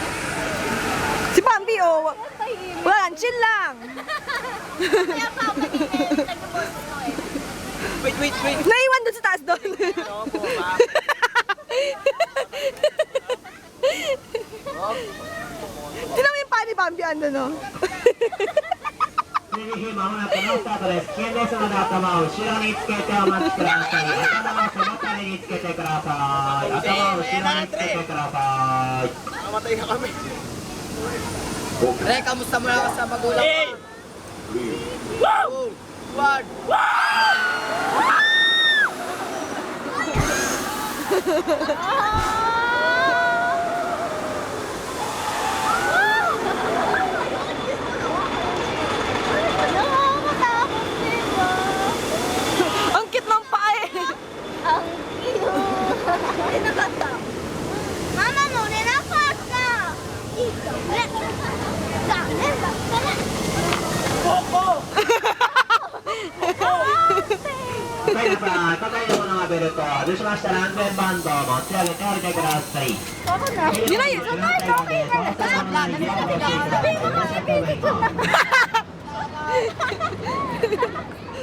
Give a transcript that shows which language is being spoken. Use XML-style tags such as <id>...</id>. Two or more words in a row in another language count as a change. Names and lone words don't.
<tl>Si Pambi, oh. Wala, chill lang. Kaya pa ako kanina, nag-post ko eh. Wait! Naiwan doon sa taas doon. Ano po ba? Tinan mo yung pa ni Pambi, ano, no?</tl> <ja>まもなくのスタートです。危険ですので頭を後ろにつけてお待ちください。頭を背もたれにつけてください。頭を後ろにつけてください。</ja> <tl>Namatay na kami. Pre, kamusta mo na sa magulang Hey! mo? Wow! Word! Nakakatakot, di ba? Ang cute ng paa eh. Ang cute. Ay, nakatakot. Mama mo, nilapos na. Ito. Coco!</tl> <ja>はい、皆さん、高いものがベルトを外しましたら安全バンドを持ち上げておいてください。</ja> <tl>Yun na yun. Sabi mo nga,</tl>